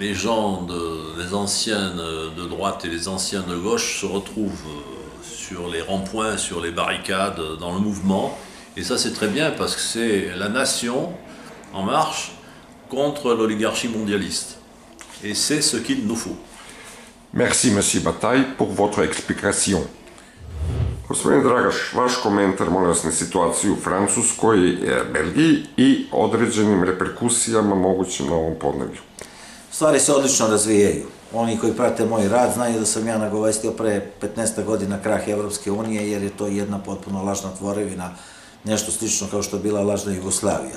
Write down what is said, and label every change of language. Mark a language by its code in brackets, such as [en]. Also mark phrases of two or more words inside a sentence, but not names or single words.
[fr] les gens, les anciens de droite et les anciens de gauche se retrouvent sur les ronds-points, sur les barricades, dans le mouvement. Et ça c'est très bien parce que c'est la nation en marche contre l'oligarchie mondialiste. Et c'est ce qu'il nous faut. Merci, Monsieur Bataille, pour votre explication. [sr] Gospodine Dragaš, vaš komentar, molim vas, na situaciju u Francuskoj, Belgiji i određenim reperkusijama mogućim na ovom podneblju. Stvari se odlično razvijaju. Oni koji prate moj rad znaju da sam ja nagovestio pre 15 godina krah Evropske unije, jer je to jedna potpuno lažna tvorevina, nešto slično kao što je bila lažna Jugoslavija.